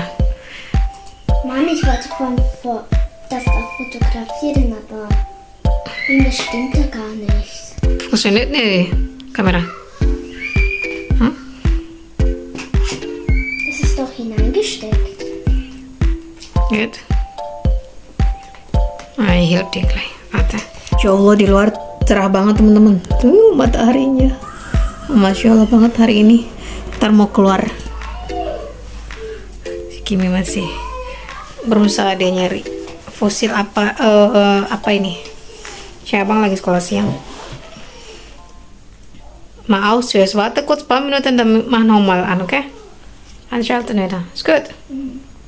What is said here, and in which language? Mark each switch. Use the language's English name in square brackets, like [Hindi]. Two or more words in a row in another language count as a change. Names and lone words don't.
[German] Mann, ich wollte das da fotografieren, aber das stimmt ja gar nicht. Funktioniert nicht die Kamera? Hm? Das ist doch hineingesteckt. Geht. Ich help dir gleich. Warte. [Arabic] يا الله, [Indonesian] di luar cerah banget teman-teman. Tuh mataharinya. [Arabic] ما شاء الله [Indonesian] banget hari ini. Ntar mau keluar. Kimi masih berusaha dia nyari fosil apa ini. Si abang lagi sekolah siang. [German] Maar auszuis, warte kurz, paar Minuten, dann mach nochmal an, okay? Anschalten wieder. Ist gut.